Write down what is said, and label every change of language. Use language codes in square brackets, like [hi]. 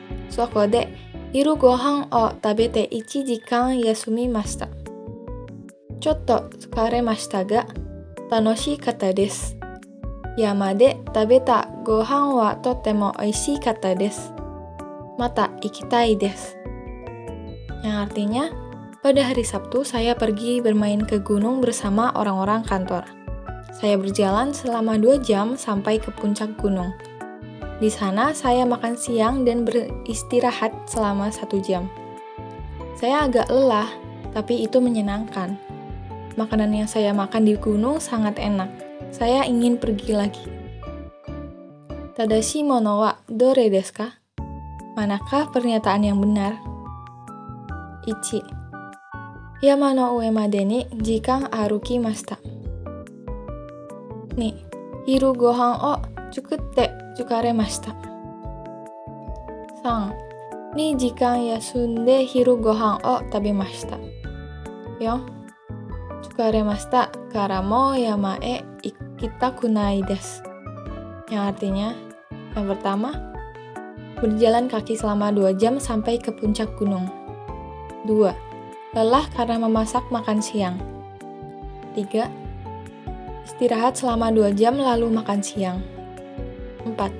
[ja] そこで昼ご飯を食べて1時間休みました。ちょっと疲れましたが楽しかったです。山で食べたご飯はとても美味しかったです。また行きたいです。 [id] Yang artinya, pada hari Sabtu saya pergi bermain ke gunung bersama orang-orang kantor. Saya berjalan selama 2 jam sampai ke puncak gunung. Di sana saya makan siang dan beristirahat selama 1 jam. Saya agak lelah, tapi itu menyenangkan. Makanan yang saya makan di gunung sangat enak. Saya ingin pergi lagi. [ja] Tadashi mono wa dore desu ka? [id] Manakah pernyataan yang benar? [ja] 1. 山の上までに時間歩きました。 2. 昼ご飯を作って疲れました。 3. 2時間休んで昼ご飯を食べました。 4. 疲れましたからもう山へ行きたくないです。 [id] Yang artinya, yang pertama, berjalan kaki selama 2 jam sampai ke puncak gunung. 2. Lelah karena memasak makan siang. 3. Istirahat selama 2 jam lalu makan siang. 4.